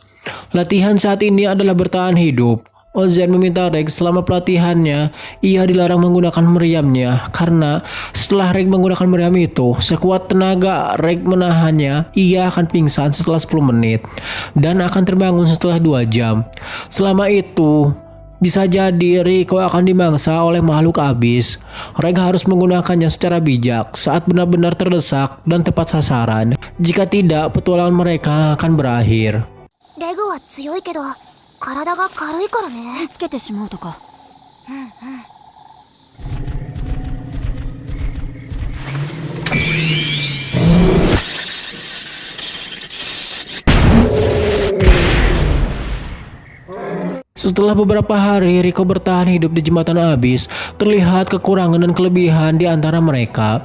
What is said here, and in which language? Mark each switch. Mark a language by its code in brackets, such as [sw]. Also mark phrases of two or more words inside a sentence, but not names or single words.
[id] Latihan saat ini adalah bertahan hidup. Ozen meminta Reg selama pelatihannya ia dilarang menggunakan meriamnya karena setelah Reg menggunakan meriam itu sekuat tenaga Reg menahannya ia akan pingsan setelah 10 menit dan akan terbangun setelah 2 jam. Selama itu bisa jadi Rico akan dimangsa oleh makhluk abis. Reg harus menggunakannya secara bijak saat benar-benar terdesak dan tepat sasaran. Jika tidak, petualangan mereka akan berakhir. [ja] レグは強いけど体が軽いからね。つけてしまうとか。 [id] Setelah beberapa hari Rico bertahan hidup di jembatan abis, terlihat kekurangan dan kelebihan di antara mereka.